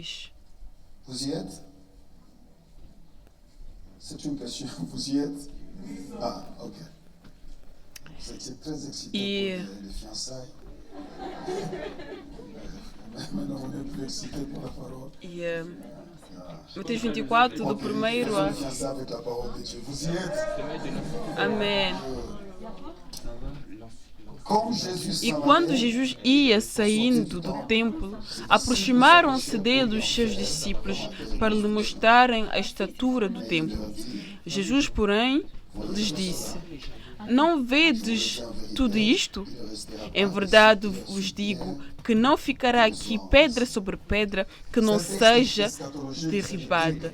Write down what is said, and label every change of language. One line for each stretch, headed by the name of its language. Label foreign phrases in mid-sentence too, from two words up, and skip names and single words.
French: Vous y êtes? C'est une question. Vous y êtes? Ah, ok. Vous étiez très excité Et- pour les fiançailles. Maintenant, on est plus excité pour la parole.
Portuguese: E Mateus 24, do Ok, primeiro
French: vous a. êtes fiancés avec la parole de Dieu. Vous y êtes?
Portuguese: Amém.
French: Comme Jésus
Portuguese: E
French: s'en
Portuguese: quando
French: allait,
Portuguese: Jesus ia saindo do templo, aproximaram-se dele os seus discípulos para lhe mostrarem a estatura do templo. Jesus, porém, lhes disse: Não vedes tudo isto? Em verdade vos digo que não ficará aqui pedra sobre pedra que não seja derribada.